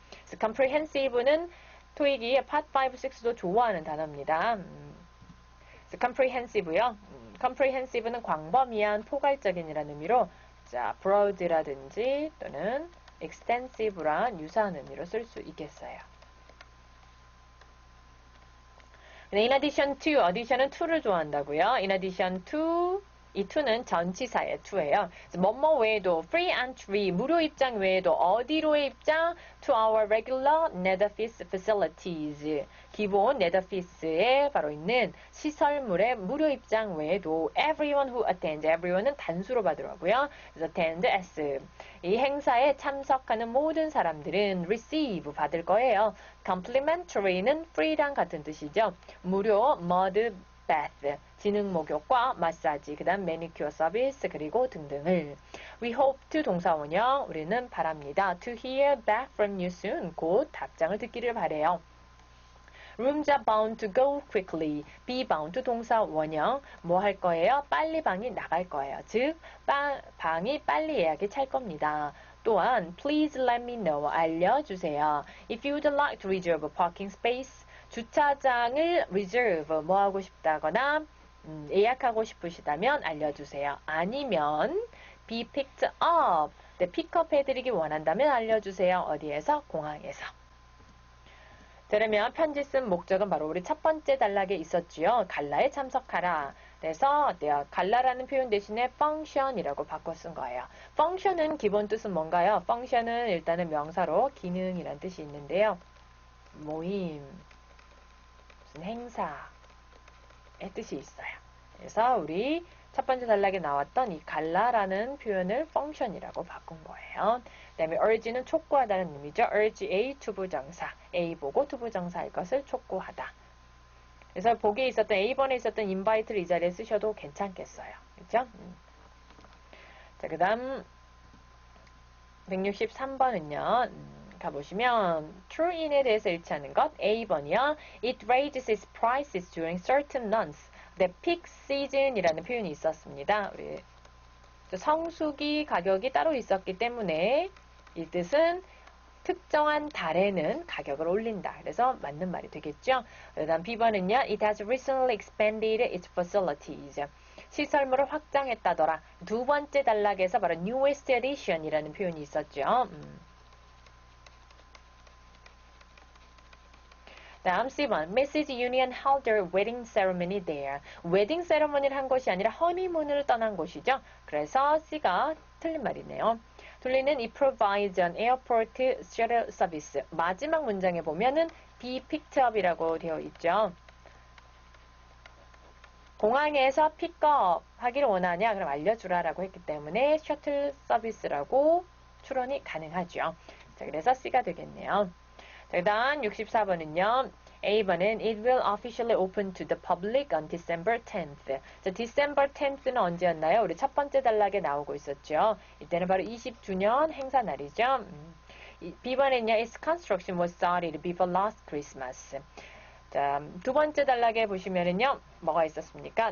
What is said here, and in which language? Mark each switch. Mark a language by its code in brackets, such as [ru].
[ko] 그래서 comprehensive는 토익이 Part 5, 6도 좋아하는 단어입니다. 그래서 comprehensive요. comprehensive는 광범위한, 포괄적인이라는 의미로 자, broad라든지 또는 extensive랑 유사한 의미로 쓸 수 있겠어요. [en] In addition to, addition은 [ko] to를 좋아한다고요. [en] In addition to [ko] 이 to는 전치사의 to예요. 뭐뭐 외에도 free entry, 무료 입장 외에도 어디로의 입장? [en] To our regular Netherfees facilities. [ko] 기본 네더피스에 바로 있는 시설물의 무료 입장 외에도 [en] everyone who attends, [ko] everyone은 단수로 받으라고요. [en] 그래서 attend s. [ko] 이 행사에 참석하는 모든 사람들은 receive 받을 거예요. complimentary는 free랑 같은 뜻이죠. 무료 mud bath, 진흙 목욕과 마사지, 그 다음 매니큐어 서비스, 그리고 등등을. [en] We hope to 동사원형, [ko] 우리는 바랍니다. [en] To hear back from you soon, [ko] 곧 답장을 듣기를 바래요. [en] Rooms are bound to go quickly. be bound to 동사 원형. [ko] 뭐 할 거예요? 빨리 방이 나갈 거예요. 즉, 방이 빨리 예약이 찰 겁니다. 또한, [en] please let me know. [ko] 알려주세요. [en] If you'd like to reserve a parking space. [ko] 주차장을 reserve, 뭐 하고 싶다거나, 예약하고 싶으시다면 알려주세요. [en] 아니면, be picked up. [ko] 네, 픽업 해드리기 원한다면 알려주세요. 어디에서? 공항에서. 자, 그러면 편지 쓴 목적은 바로 우리 첫 번째 단락에 있었지요. 갈라에 참석하라. 그래서 어때요? 갈라라는 표현 대신에 function이라고 바꿔 쓴 거예요. function은 기본 뜻은 뭔가요? function은 일단은 명사로 기능이란 뜻이 있는데요. 모임, 무슨 행사의 뜻이 있어요. 그래서 우리 첫 번째 단락에 나왔던 이 갈라라는 표현을 function이라고 바꾼 거예요. 그 다음에 urge는 촉구하다는 의미죠. urge A 투부정사. A 보고 투부정사일 것을 촉구하다. 그래서 보기에 있었던 A번에 있었던 invite를 이 자리에 쓰셔도 괜찮겠어요. 그렇죠? 자, 그 다음 163번은요. 가보시면 true인에 대해서 일치하는 것 A번이요. [en] It raises its prices during certain months. The peak season [ko] 이라는 표현이 있었습니다. 우리 성수기 가격이 따로 있었기 때문에 이 뜻은 특정한 달에는 가격을 올린다. 그래서 맞는 말이 되겠죠. 그 다음 B번은요. [en] It has recently expanded its facilities. [ko] 시설물을 확장했다더라. 두 번째 단락에서 바로 [en] newest edition [ko] 이라는 표현이 있었죠. 다음 C번, Mrs. [en] Union held their wedding ceremony there. [ko] 웨딩 세레머니를 한 것이 아니라 허니문을 떠난 곳이죠. 그래서 C가 틀린 말이네요. 둘리는 [en] it provides an airport shuttle service. [ko] 마지막 문장에 보면은 [en] be picked up [ko] 이라고 되어 있죠. 공항에서 픽업 하기를 원하냐? 그럼 알려주라라고 했기 때문에 셔틀 서비스라고 추론이 가능하죠. 자, 그래서 C가 되겠네요. 자, 그 다음 64번은요. A번은 [en] It will officially open to the public on December 10th. [ko] 자, December 10th는 언제였나요? 우리 첫 번째 단락에 나오고 있었죠. 이때는 바로 20주년 행사 날이죠. B번은요. [en] Its construction was started before last Christmas. [ko] 자, 두 번째 단락에 보시면은요. 뭐가 있었습니까?